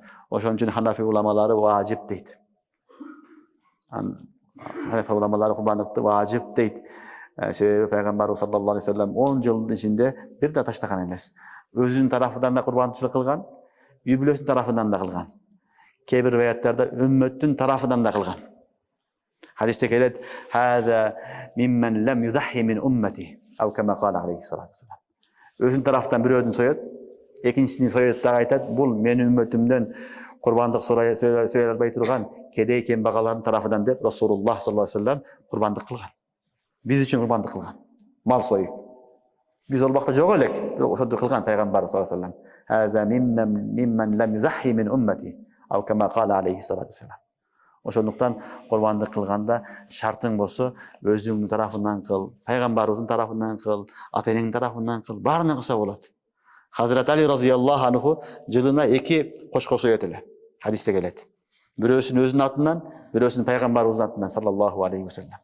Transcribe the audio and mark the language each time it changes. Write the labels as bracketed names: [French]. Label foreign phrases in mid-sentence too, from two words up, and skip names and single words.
[Kyrgyz] Ошон үчүн Ханафи уламалары важип дейт. Ханафи уламалары курбандыкты важип дейт. Себеби пайгамбарыбыз [Arabic] صلى الله عليه وسلم [Kyrgyz] 10 жылдын ичинде бир да таштаган эмес. Өзүнүн тарафынан да курбанчылык кылган, үй бүлөсүнүн тарафынан да кылган. Кээ бир риwаяттарда үммөттүн тарафынан да кылган. Хадисте келет: [Arabic] "هذا عمن لم يضح من أمتي أو كما قال عليه الصلاة والسلام. [Kyrgyz] Өзүнүн тарафынан бирөөдүн соет, экинчисini соет да айтат: "Бул менин үммөтүмдөн курбандык сөйлөй албай турган кедей кембагалдын тарафынан" деп Расулуллах [Arabic] صلى الله عليه وسلم [Kyrgyz] курбандык кылган. Биз үчүн курбандык кылган. Мал союп. Биз ол бакта жок элек, бирок ошондо кылган пайгамбар [Arabic] صلى الله عليه وسلم. "هذا عمن لم يضح من أمتي أو كما قال عليه الصلاة والسلام. [Kyrgyz] Ошондуктан курбандык кылганда шартың болсо, өзүңдүн тарафынан кыл, пайгамбарыбыздын тарафынан кыл, ата-энеңдин тарафынан кыл, баарынан кылса болот. Хазрат Али [Arabic] رضي الله عنه [Kyrgyz] жылына 2 кошкор соет эле. Хадисте келет. Бирөөсүн өзүнүн атынан, бирөөсүн пайгамбарыбыздын атынан [Arabic] صلى الله عليه وسلم.